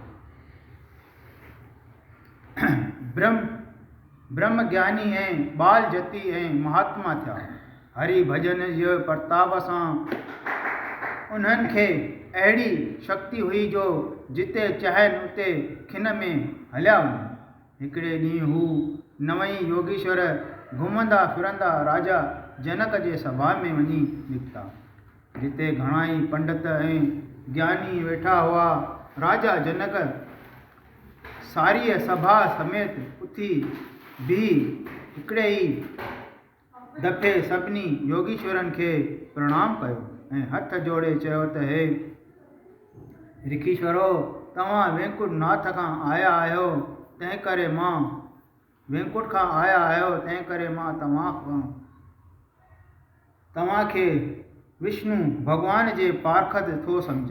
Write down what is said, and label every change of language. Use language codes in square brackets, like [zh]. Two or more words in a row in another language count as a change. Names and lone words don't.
[sd] ब्रह्म ज्ञानी ऐं बाल जती ऐं महात्मा थिया। हरि भजन जे प्रताप सां उन्हनि खे अहिड़ी शक्ति हुई जो जिते चाहिनि उते खिन में हलिया वञनि। हिकिड़े ॾींहुं हू 9 योगीश्वर घुमंदा फिरंदा राजा जनक जे सभा में वञी निकिता, जिते घणाई पंडित ऐं ज्ञानी वेठा हुआ। राजा जनक सारीअ सभा समेत उथी बीह हिकिड़े ई दफ़े सभिनी योगीश्वरनि खे प्रणाम कयो ऐं हथ जोड़े चयो त हे ऋषीश्वरो, तव्हां वेंकुट नाथ खां आया आहियो तंहिं करे मां वेंकुट खां आया आहियो तंहिं करे मां तव्हांखे विष्णु भॻवान जे पारखत थो सम्झां।